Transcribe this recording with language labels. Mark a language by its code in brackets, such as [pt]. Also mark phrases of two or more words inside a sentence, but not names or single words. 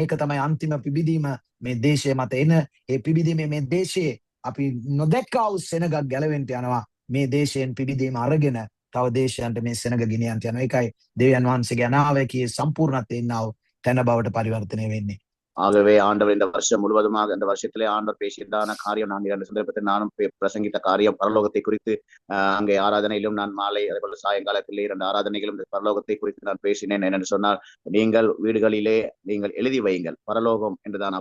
[si] ඒක තමයි අන්තිම පිබිදීම මේ දේශය මත එන. ඒ පිබිදීමේ මේ දේශයේ අපි නොදැක්කා වූ සෙනගක් ගැලවෙන්න යනවා. මේ දේශයෙන් පිබිදීම අරගෙන තව දේශයන්ට මේ සෙනග ගෙනියන්න යනවා. ඒකයි දෙවියන් වහන්සේගේ අනාවැකියේ සම්පූර්ණත්වයෙන් ඉන්නව තැන බවට පරිවර්තනය වෙන්නේ. [ta] ஆகவே ஆண்டவர் இந்த வருஷம் முழுவதுமாக இந்த வருஷத்திலே ஆண்டவர் பேசியதான காரியம் நான் இரண்டு சந்தர்ப்பத்தில் நானும் பிரசங்கித்த காரியம் பரலோகத்தை குறித்து அங்கே ஆராதனையிலும் நான் மாலை அதேபோல சாயங்காலத்திலே 2 ஆராதனைகளும் இந்த பரலோகத்தை குறித்து நான் பேசினேன். என்று சொன்னால் நீங்கள் வீடுகளிலே நீங்கள் எழுதி வையுங்கள் பரலோகம் என்றுதான்.